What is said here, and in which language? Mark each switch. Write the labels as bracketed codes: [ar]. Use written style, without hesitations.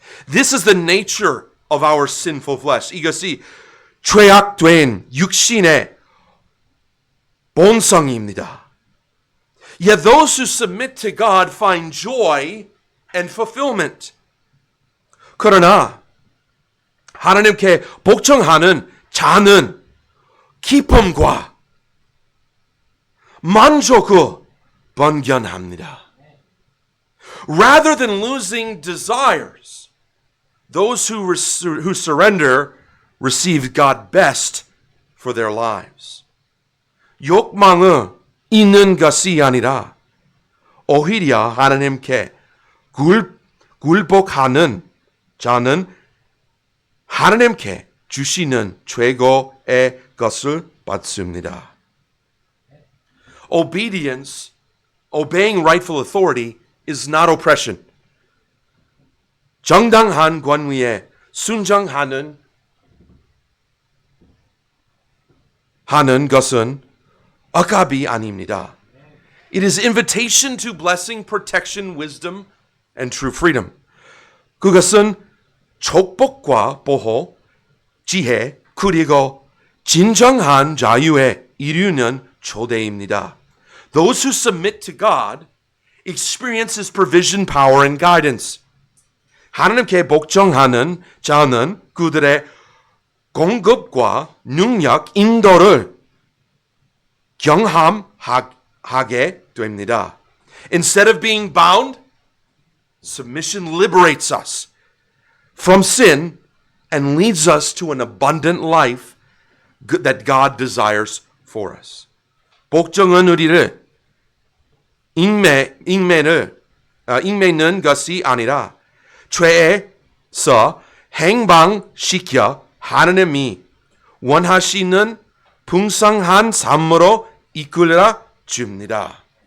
[en] This is the nature of our sinful flesh. [ko] 이것이 죄악된 육신의 본성입니다. [en] Yet those who submit to God find joy and fulfillment. [ko] 그러나 하나님께 복종하는 자는 기쁨과 만족을 번견합니다. [en] Rather than losing desires, those who surrender receive God best for their lives. [ko] 욕망을 잃는 것이 아니라 오히려 하나님께 굴복하는 자는 하나님께 주시는 최고의 것을 받습니다. [en] Obedience, obeying rightful authority, is not oppression. [ko] 정당한 권위에 순종하는 것은 억압이 아닙니다. [en] It is invitation to blessing, protection, wisdom, and true freedom. [ko] 그것은 축복과 보호, 지혜, 그리고 진정한 자유에 이르는 초대입니다. [en] Those who submit to God experiences provision, power, and guidance. [ko] 하나님께 복종하는 자는 그들의 공급과 능력, 인도를 경험하게 됩니다. [en] Instead of being bound, submission liberates us from sin and leads us to an abundant life that God desires for us. [ko] 복종은 우리를 인매는 것이 아니라 죄에서 행방시켜 하나님이 원하시는 풍성한 삶으로 이끌어 줍니다.